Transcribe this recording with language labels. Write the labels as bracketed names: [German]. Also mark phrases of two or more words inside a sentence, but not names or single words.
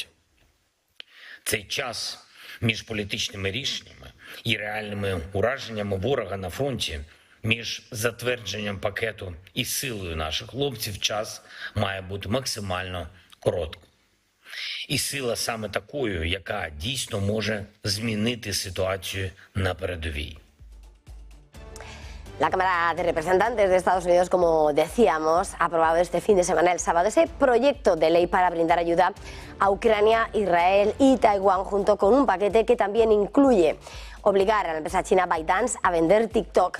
[Ukrainian] Цей час між політичними рішеннями і реальними ураженнями ворога на фронті, між затвердженням пакету і силою наших хлопців, час має бути максимально коротким. І сила саме такою, яка дійсно може змінити ситуацію на передовій. [Spanish] La Cámara de Representantes de Estados Unidos, como decíamos, ha aprobado este fin de semana, el sábado, ese proyecto de ley para brindar ayuda a Ucrania, Israel y Taiwán, junto con un paquete que también incluye obligar a la empresa china ByteDance a vender TikTok.